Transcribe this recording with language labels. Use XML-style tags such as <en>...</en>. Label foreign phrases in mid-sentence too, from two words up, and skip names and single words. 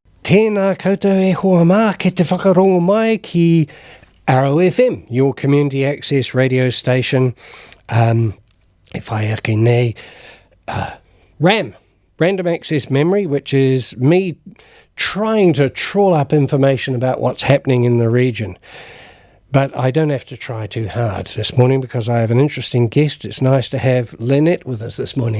<mi>Tēnā koutou e hoa mā, ke te whakarongo mai ki Arrow FM,</mi> <en>your community access radio station. If I</en> <mi>ake nei,</mi> <en>RAM, Random Access Memory, which is me trying to trawl up information about what's happening in the region. But I don't have to try too hard this morning because I have an interesting guest. It's nice to have Lynette with us this morning.</en>